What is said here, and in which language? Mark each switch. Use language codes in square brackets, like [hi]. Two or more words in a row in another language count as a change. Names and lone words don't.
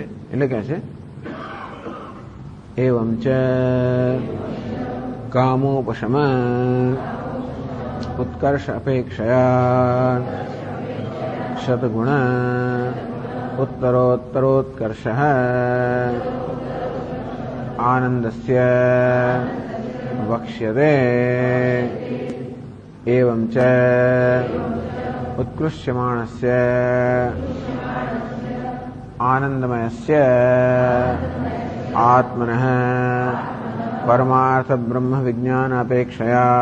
[gu] એટલે કહે છે [sa] એવં ચ કામોપશમ ઉત્કર્ષ અપેક્ષયા શતગુણ ઉત્તરોત્તરોત્કર્ષ આનંદસ્ય વક્ષ્યતે. एवं च उत्कृष्यमाणस्य आनंदमयस्य आत्मनः परमार्थ ब्रह्म विज्ञान अपेक्षया